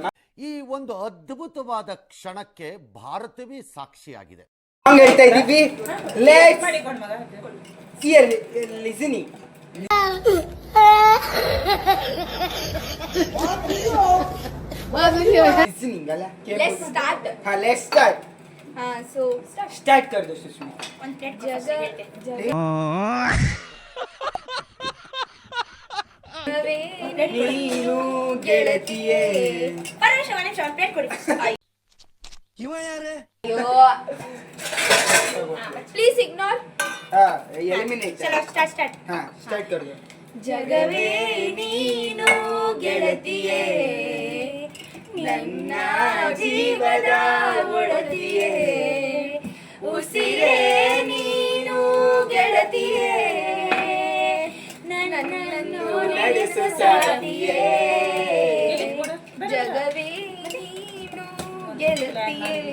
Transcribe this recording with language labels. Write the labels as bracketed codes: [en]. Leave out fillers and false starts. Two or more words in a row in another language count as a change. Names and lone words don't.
[kn] ಈ ಒಂದು ಅದ್ಭುತವಾದ ಕ್ಷಣಕ್ಕೆ ಭಾರತವೇ ಸಾಕ್ಷಿಯಾಗಿದೆ. ಸಾಂಗ್ ಹೇಳ್ತಾ ಇದ್ದೀವಿ. [en] listening listening [kn] ಅಲ್ಲ, [en] Let's start. [hi] हाँ [en] let's start. [hi] So स्टार्ट कर दो सुष्मी. [kn] ನೀನು ಗೆಳತಿಯೇ. ಇವ ಯಾರೇ [en] please ignore. [kn] ಎಲಿಮಿನೇಟ್. ಸ್ಟಾರ್ಟ್. [hi] हाँ स्टार्ट कर दो. [kn] ಜಗವೇ ನೀನು ಗೆಳತಿಯೇ, ನನ್ನ ಜೀವದ ಒಡತಿಯೇ, ಉಸಿರೇ ನೀನು ಗೆಳತಿಯೇ, ನನ್ನನ್ನು ನಡೆಸು ಸಾಧಿಯೇ, ಜಗವೇ ನೀನು ಗೆಳತಿಯೇ.